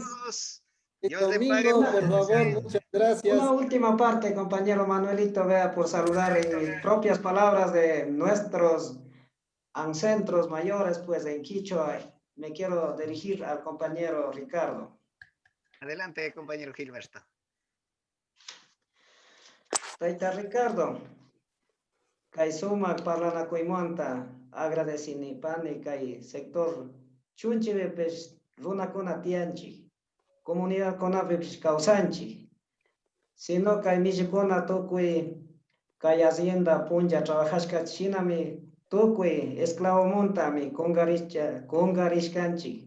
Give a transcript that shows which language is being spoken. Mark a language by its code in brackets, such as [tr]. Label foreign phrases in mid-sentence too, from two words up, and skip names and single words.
[es] El domingo, por favor, muchas gracias. Una última parte, compañero Manuelito, vea, por saludar en mis propias palabras de nuestros ancestros mayores, pues en Quichua, me quiero dirigir al compañero Ricardo. Adelante, compañero Gilberto. [qu] Taita Ricardo, kay sumak parlanakuymanta agradecinipani kay sector chunchipipish runakuna tiyanchik. Comunidad conapipish kawsanchik. Sino kay millukuna tukuy kay hacienda punja trabajashka shinami tukuy esclavomontami congarishkanchik.